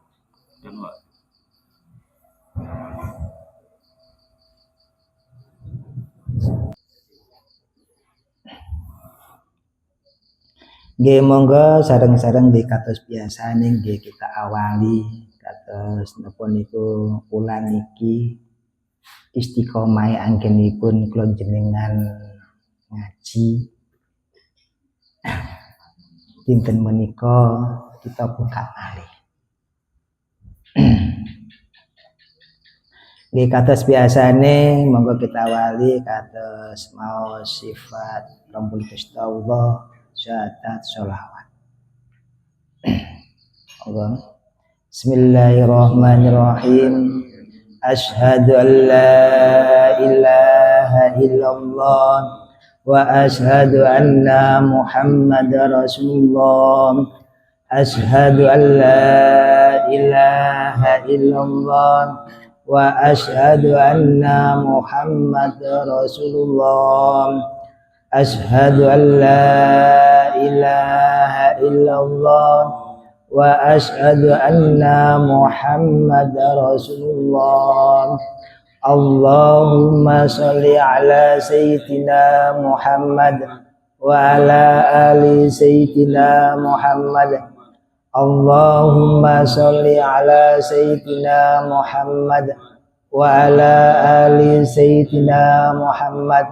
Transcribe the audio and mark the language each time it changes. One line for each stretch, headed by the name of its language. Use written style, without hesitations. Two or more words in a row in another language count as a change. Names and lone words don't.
Javanese: Nggih monggo sareng-sareng di kados biasane nggih kita awali kados napa niku wulan iki istiqomah anggenipun kula jenengan ngaji dinten menika kita buka malih. Nggih kados biasane monggo kita awali kados mau sifat Rabbul Gusti Allah syahadat sholawat.
Arabic: بسم الله الرحمن الرحيم. أشهد أن لا إله إلا الله وأشهد أن محمدا رسول الله. أشهد أن لا إله إلا الله وأشهد أن محمدا رسول الله. أشهد أن لا إله إلا الله وأشهد أن محمدا رسول الله. اللهم صل على سيدنا محمد وعلى آل سيدنا محمد. اللهم صل على سيدنا محمد وعلى آل سيدنا محمد.